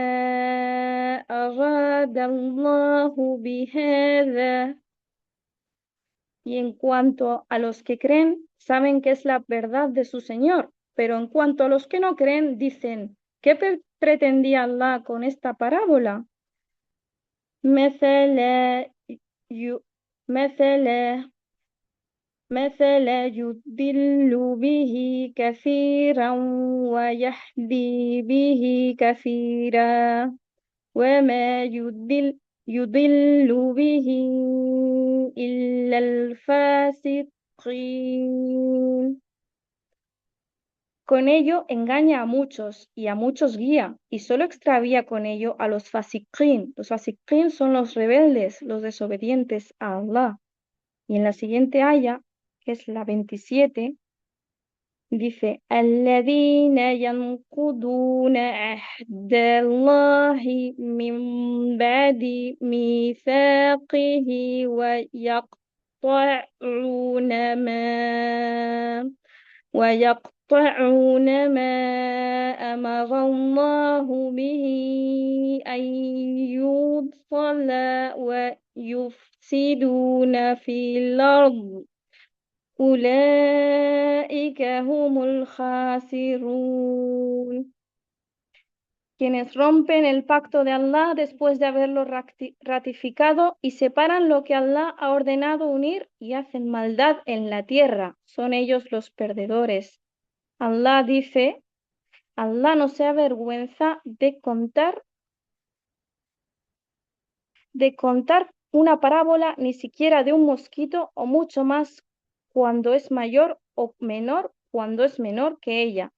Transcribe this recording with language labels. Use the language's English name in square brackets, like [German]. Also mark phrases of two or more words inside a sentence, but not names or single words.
[Arabic] أَرَادَ اللَّهُ بِهَذَا [Spanish] Y en cuanto a los que creen, saben que es la verdad de su Señor, pero en cuanto a los que no creen, dicen, ¿qué pretendía Allah con esta parábola? [Arabic] مثل yu- مثل مثل يضل به كثيرا ويهدي به كثيرا وما يضل به إلا الفاسقين. [Spanish] Con ello engaña a muchos y a muchos guía, y solo extravía con ello a los fasiqín. Los fasiqín son los rebeldes, los desobedientes a Allah. Y en la siguiente aya, que es la 27, dice, [Arabic] الذين ينقضون عهد الله من بعد ميثاقه ويقطعون ما أمر الله به أن يوصل ويفسدون في الأرض أولئك هم الخاسرون. [Spanish] Quienes rompen el pacto de Allah después de haberlo ratificado y separan lo que Allah ha ordenado unir y hacen maldad en la tierra, son ellos los perdedores. Allah dice, Allah no se avergüenza de contar de contar una parábola, ni siquiera de un mosquito, o mucho más cuando es mayor o menor cuando es menor que ella.